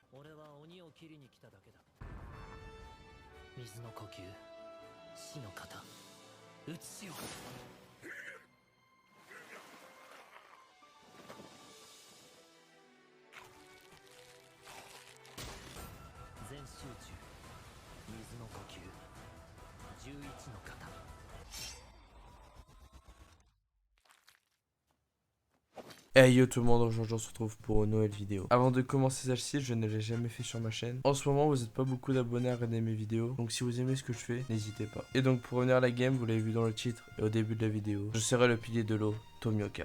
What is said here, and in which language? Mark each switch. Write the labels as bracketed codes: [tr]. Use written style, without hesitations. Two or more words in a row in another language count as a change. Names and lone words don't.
[ja] 俺は鬼を切りに来ただけだ。水の呼吸、死の型、打ち潮。全集中、水の呼吸、11の型。 [fr] Hey yo tout le monde, aujourd'hui on se retrouve pour une nouvelle vidéo. Avant de commencer celle-ci, je ne l'ai jamais fait sur ma chaîne. En ce moment vous n'êtes pas beaucoup d'abonnés à regarder mes vidéos, donc si vous aimez ce que je fais, n'hésitez pas. Et donc pour revenir à la game, vous l'avez vu dans le titre et au début de la vidéo, je serai le pilier de l'eau, Tomioka.